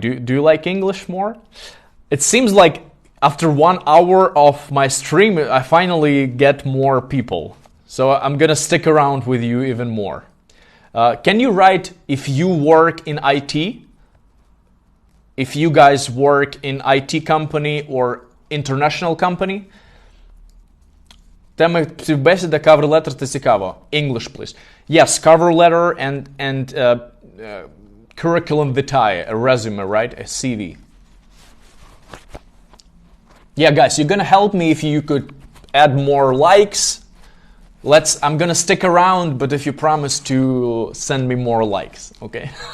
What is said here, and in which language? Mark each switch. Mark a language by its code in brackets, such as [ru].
[en] Do you like English more? It seems like after 1 hour of my stream, I finally get more people. So I'm gonna stick around with you even more. Can you write if you work in IT? If you guys work in IT company or international company? [uk] Тема співбесіда, cover letter – це цікаво. [en] English, please. Yes, cover letter and curriculum vitae, a resume, right? A CV. Yeah, guys, you're gonna help me if you could add more likes. I'm gonna stick around, but if you promise to send me more likes, okay?